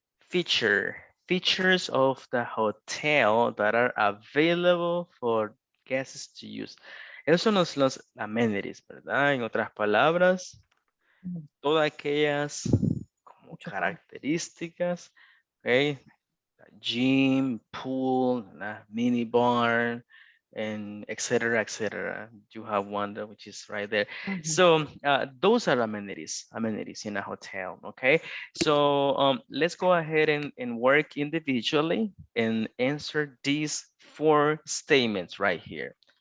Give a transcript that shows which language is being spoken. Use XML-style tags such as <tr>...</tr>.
<en>Features of the hotel that are available for guests to use.</en> <es>Esos son los amenities, ¿verdad? En otras palabras, todas aquellas como características, okay,</es> <en>gym, pool, mini bar, and etc. You have one which is right there. So those are amenities in a hotel. Okay, so let's go ahead and work individually and answer these 4 statements right here.</en>